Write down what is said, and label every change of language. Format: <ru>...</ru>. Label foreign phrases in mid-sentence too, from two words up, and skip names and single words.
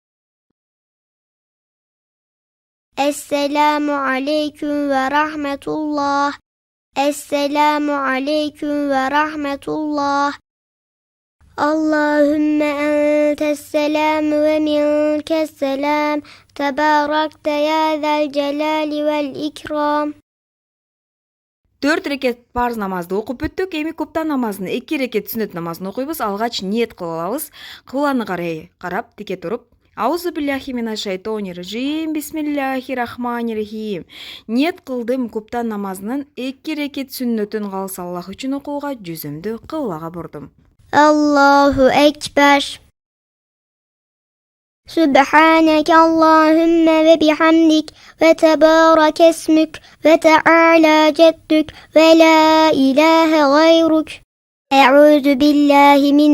<ar>السلام عليكم ورحمة الله السلام عليكم ورحمة الله اللهم أنت السلام ومنك السلام تباركت يا ذا الجلال والإكرام</ar> <ky>4 рекет парз намазды окуп бүттүк. Эми куптан намазынын 2 рекет сүннөт намазын окуйбуз. Алгач ниет кылып алабыз. Кыбланы карап тике туруп</ky> <ar>أعوذ بالله من الشيطان الرجيم. بسم الله الرحمن الرحيم.</ar> <ky>Ниет кылдым куптан намазынын 2 рекет сүннөтүн калыс Аллах үчүн окууга жүзүмдү кыблага бурдум.</ky> <ar>الله أكبر. سبحانك اللهم وبحمدك وتبارك اسمك وتعالى جدك ولا إله غيرك أعوذ بالله من</ar>